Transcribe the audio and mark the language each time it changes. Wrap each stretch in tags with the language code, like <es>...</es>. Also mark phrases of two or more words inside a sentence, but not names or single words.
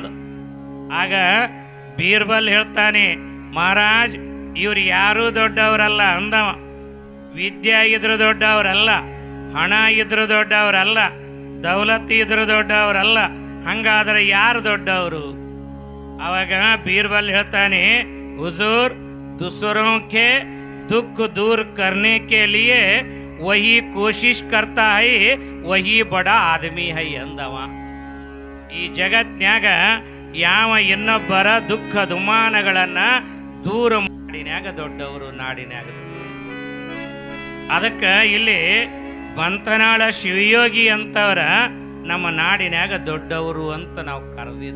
<kn>ಆಗ ಬೀರ್ಬಲ್ ಹೇಳ್ತಾನೆ, ಮಹಾರಾಜ್ ಇವ್ರು ಯಾರೂ ದೊಡ್ಡವರಲ್ಲ ಅಂದವ. ವಿದ್ಯೆ ಇದ್ರು ದೊಡ್ಡವ್ರಲ್ಲ, ಹಣ ಇದ್ರು ದೊಡ್ಡವ್ರಲ್ಲ, ದೌಲತ್ ಇದ್ರು ದೊಡ್ಡವ್ರಲ್ಲ. ಹಂಗಾದ್ರೆ ಯಾರು ದೊಡ್ಡವರು? ಅವಾಗ ಬೀರ್ಬಲ್ ಹೇಳ್ತಾನೆ, ಹುಜೂರ್</kn> <hi>दूसरों के दुख दूर करने के लिए वही कोशिश करता है, वही बड़ा आदमी है अंदವ.</hi> <kn>ಈ ಜಗತ್ನ್ಯಾಗ ಯಾವ ಇನ್ನೊಬ್ಬರ ದುಃಖ ದುಮಾನಗಳನ್ನ ದೂರ ಮಾಡಿನ್ಯಾಗ ದೊಡ್ಡವರು, ನಾಡಿನ್ಯಾಗ. ಅದಕ್ಕೆ ಇಲ್ಲಿ ಬಂತನಾಳ ಶಿವಯೋಗಿ ಅಂತವರ ನಮ್ಮ ನಾಡಿನ್ಯಾಗ ದೊಡ್ಡವರು ಅಂತ ನಾವು ಕರೆದಿದ್ದು.</kn>